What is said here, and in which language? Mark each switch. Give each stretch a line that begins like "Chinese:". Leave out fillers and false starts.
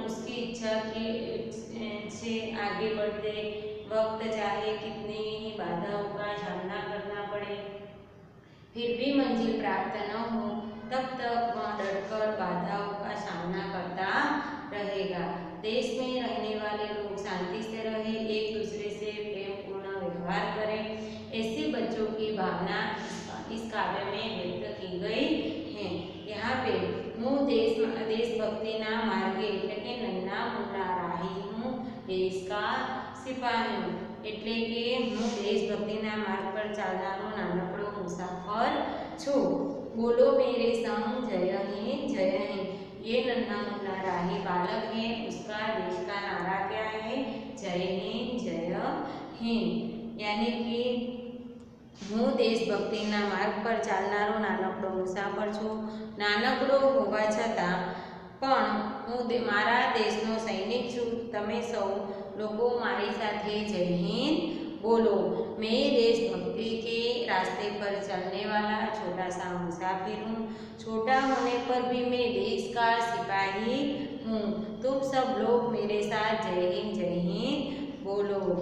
Hindi: उसकी इच्छा से आगे बढ़ते वक्त चाहे कितनी ही बाधाओं का सामना करना पड़े, फिर भी मंजिल प्राप्त न हो, तब तक वह डटकर बाधाओं का सामना करता रहेगा। देश में रहने वाले लोग शांति से रहे, एक दूसरे से प्रेमपूर्ण व्यवहार करें, ऐसे बच्चों की भावना इस काव्य में व्यक्त की गई है। यहाँ पे
Gujarati: હું देशभक्तिના માર્ગે એટલે કે
Hindi: નન્ના મુન્ના રાહી હું દેશ કા સિપાહી હું,
Gujarati: એટલે કે હું દેશભક્તિના માર્ગ પર ચાલનારો નાનકડો મુસાફર છું।
Hindi: બોલો मेरे संग जय हिंद जय हिंद। ये नन्ना मुन्ना राही बालक है, उसका देश का नारा क्या है? जय हिंद जय हिंद। यानी कि
Gujarati: હું દેશભક્તિના માર્ગ પર ચાલનારો નાનકડો મુસાફર છું। નાનકડો હોવા છતાં પણ હું મારા દેશનો સૈનિક છું। તમે સૌ લોકો મારી સાથે જય
Hindi: हिंद बोलो। मैं देशभक्ति के रास्ते पर चलने वाला छोटा सा मुसाफिर हूँ। छोटा होने पर भी मैं देश का सिपाही हूँ। तुम सब लोग मेरे साथ जय हिंद बोलो।